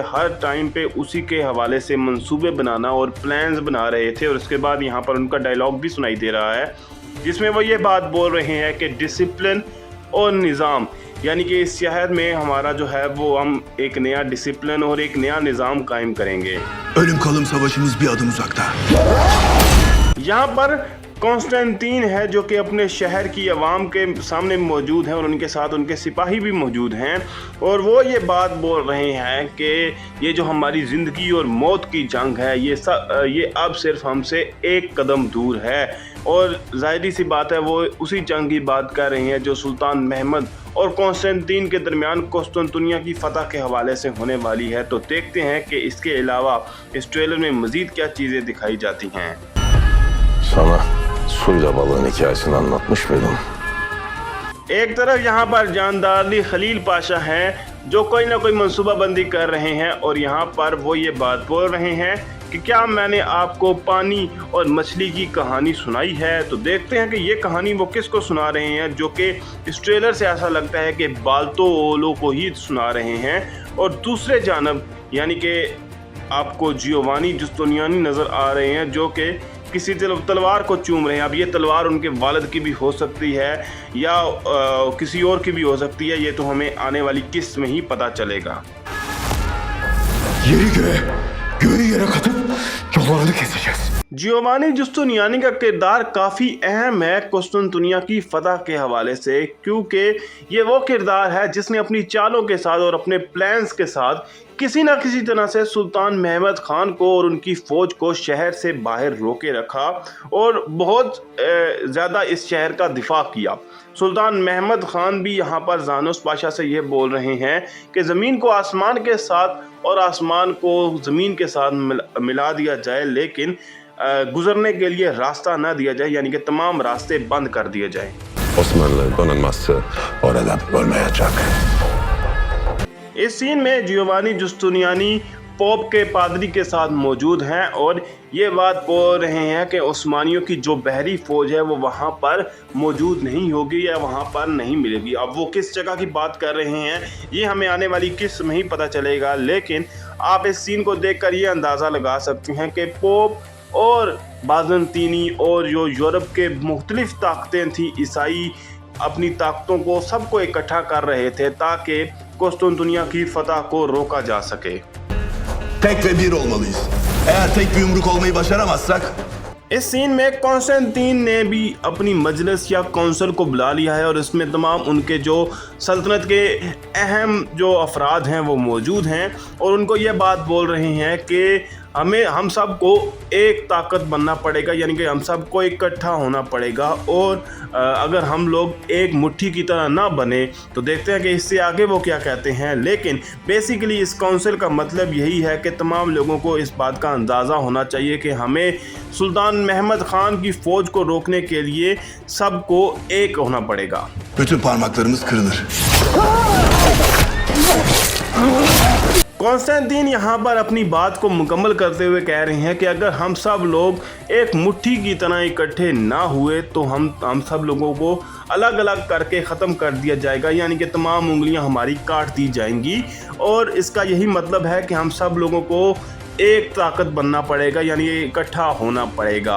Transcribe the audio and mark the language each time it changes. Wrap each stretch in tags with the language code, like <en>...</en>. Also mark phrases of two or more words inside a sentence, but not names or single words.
<ur>ہر ٹائم پے اسی کے حوالے سے منصوبے بنانا اور پلانز بنا رہے تھے. اور اس کے بعد یہاں پر ان کا ڈائیلاگ بھی سنائی دے رہا ہے جس میں وہ یہ بات بول رہے ہیں کہ ڈسپلن اور نظام، یعنی کہ اس شہر میں ہمارا جو ہے وہ ہم ایک نیا ڈسپلن اور ایک نیا نظام قائم کریں گے.</ur> <tr>Ölüm kalım savaşımız bir adım uzakta।</tr> <ur>یہاں پر کانسٹنٹین ہے جو کہ اپنے شہر کی عوام کے سامنے موجود ہیں اور ان کے ساتھ ان کے سپاہی بھی موجود ہیں اور وہ یہ بات بول رہے ہیں کہ یہ جو ہماری زندگی اور موت کی جنگ ہے یہ اب صرف ہم سے ایک قدم دور ہے. اور ظاہری سی بات ہے وہ اسی جنگ کی بات کر رہے ہیں جو سلطان محمد اور کانسٹنٹین کے درمیان قسطنطنیہ کی فتح کے حوالے سے ہونے والی ہے. تو دیکھتے ہیں کہ اس کے علاوہ اس ٹریلر میں مزید کیا چیزیں دکھائی جاتی ہیں.</ur> <tr>Sana suyla balığın hikayesini anlatmış mıydım?</tr> <ur>ایک طرف یہاں پر جاندار علی خلیل پاشا ہیں جو کوئی نہ کوئی منصوبہ بندی کر رہے ہیں اور یہاں پر وہ یہ بات بول رہے ہیں کہ کیا میں نے آپ کو پانی اور مچھلی کی کہانی سنائی ہے. تو دیکھتے ہیں کہ یہ کہانی وہ کس کو سنا رہے ہیں، جو کہ اس ٹریلر سے ایسا لگتا ہے کہ بالتو اوغلو کو ہی سنا رہے ہیں. اور دوسرے جانب یعنی کہ آپ کو جیووانی جستینیانی نظر آ رہے ہیں جو کہ کسی تلوار کو چوم رہے ہیں. اب یہ تلوار ان کے والد کی بھی ہو سکتی ہے یا کسی اور کی بھی ہو سکتی ہے، یہ تو ہمیں آنے والی قسط میں ہی پتا چلے گا.</ur> <tr>Yeri göğü yere katıp yollarını keseceğiz।</tr> <ur>جیووانی جستینیانی کا کردار کافی اہم ہے قسطنطنیہ کی فتح کے حوالے سے، کیونکہ یہ وہ کردار ہے جس نے اپنی چالوں کے ساتھ اور اپنے پلانز کے ساتھ کسی نہ کسی طرح سے سلطان محمد خان کو اور ان کی فوج کو شہر سے باہر روکے رکھا اور بہت زیادہ اس شہر کا دفاع کیا. سلطان محمد خان بھی یہاں پر جانوس پاشا سے یہ بول رہے ہیں کہ زمین کو آسمان کے ساتھ اور آسمان کو زمین کے ساتھ ملا دیا جائے، لیکن گزرنے کے لیے راستہ نہ دیا جائے، یعنی کہ تمام راستے بند کر دیے جائے.</ur> <tr>Osmanlı donanması orada olmayacak।</tr> <ur>اس سین میں جیووانی جستینیانی پوپ کے پادری کے ساتھ موجود ہیں اور یہ بات بول رہے ہیں کہ عثمانیوں کی جو بحری فوج ہے وہ وہاں پر موجود نہیں ہوگی یا وہاں پر نہیں ملے گی. اب وہ کس جگہ کی بات کر رہے ہیں یہ ہمیں آنے والی قسط میں ہی پتا چلے گا، لیکن آپ اس سین کو دیکھ کر یہ اندازہ لگا سکتے ہیں کہ پوپ اور بازنطینی اور جو یورپ کے مختلف طاقتیں تھی عیسائی اپنی طاقتوں کو سب کو اکٹھا کر رہے تھے تاکہ قسطنطنیہ کی فتح کو روکا جا سکے.</ur> <tr>Tek ve bir olmalıyız। Eğer tek bir yumruk olmayı başaramazsak</tr> <ur>اس سین میں کانسٹنٹین نے بھی اپنی مجلس یا کونسل کو بلا لیا ہے اور اس میں تمام ان کے جو سلطنت کے اہم جو افراد ہیں وہ موجود ہیں اور ان کو یہ بات بول رہے ہیں کہ ہم سب کو ایک طاقت بننا پڑے گا، یعنی کہ ہم سب کو اکٹھا ہونا پڑے گا اور اگر ہم لوگ ایک مٹھی کی طرح نہ بنے تو دیکھتے ہیں کہ اس سے آگے وہ کیا کہتے ہیں. لیکن بیسکلی اس کاؤنسل کا مطلب یہی ہے کہ تمام لوگوں کو اس بات کا اندازہ ہونا چاہیے کہ ہمیں سلطان محمد خان کی فوج کو روکنے کے لیے سب کو ایک ہونا پڑے گا.</ur> <tr>bütün parmaklarımız kırılır।</tr> <ur>کانسٹنٹین یہاں پر اپنی بات کو مکمل کرتے ہوئے کہہ رہے ہیں کہ اگر ہم سب لوگ ایک مٹھی کی طرح اکٹھے نہ ہوئے تو ہم سب لوگوں کو الگ الگ کر کے ختم کر دیا جائے گا، یعنی کہ تمام انگلیاں ہماری کاٹ دی جائیں گی. اور اس کا یہی مطلب ہے کہ ہم سب لوگوں کو ایک طاقت بننا پڑے گا، یعنی اکٹھا ہونا پڑے گا.</ur>